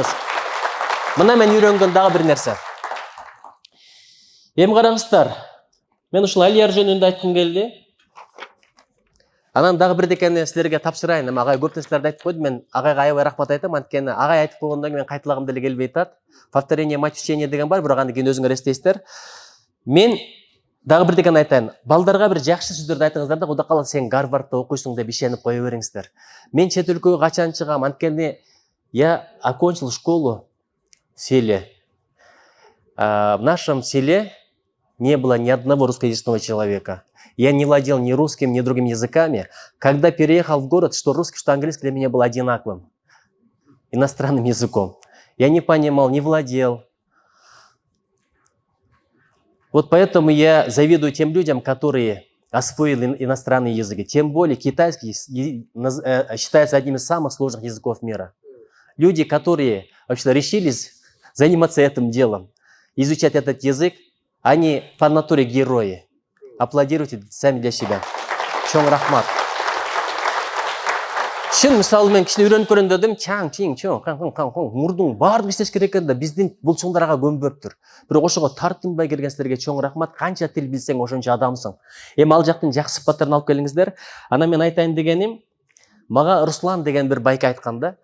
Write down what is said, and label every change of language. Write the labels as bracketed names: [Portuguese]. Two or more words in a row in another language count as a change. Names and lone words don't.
[Kyrgyz] Мына мен үйрөнгөн дагы бир нерсе. Эми караңыздар, мен ушул Алияр жөнүндө айткым келди. Анан дагы бирдекени силерге тапшырайын. Эми агай көп нерселерди айтып койду. Мен агайга аябай рахмат айтам, анткени агай айтып койгондон кийин мен кайталагым деле келбей атат. [Russian] Повторение мать учения [Kyrgyz] деген бар, бирок аны кийин өзүңөр эстейсиздер. Мен дагы бирдекени айтайын. Балдарга бир жакшы сөздөрдү айтыңыздар да, Кудай кааласа сен Гарвардда окуйсуң деп ишенип кое бериңиздер. Мен чет өлкөгө качан чыгам, анткени [Russian] я окончил школу в селе. В нашем селе не было ни одного русскоязычного человека. Я не владел ни русским, ни другими языками. Когда переехал в город, что русский, что английский для меня было одинаковым. Иностранным языком. Я не понимал, не владел. Вот поэтому я завидую тем людям, которые освоили иностранные языки. Тем более китайский считается одним из самых сложных языков мира. Люди, которые вообще решились заниматься этим делом, изучать этот язык, они по натуре герои. Аплодируйте сами для себя. [Kyrgyz] Чоң рахмат. Шын мисалы мен кичине үйрөнүп көрөйүн дедим, чаң, мурдуң баардыгы иштеш керек экен да, биздин бул чоңдар ага көнбөптүр. Бирок ошого тартынбай келген силерге чоң рахмат. Канча тил билсең ошончо адамсың. Эми ал жактын жакшы сыпаттарын алып келиңиздер. Анан мен айтайын дегеним, мага Руслан деген бир байке айткан да.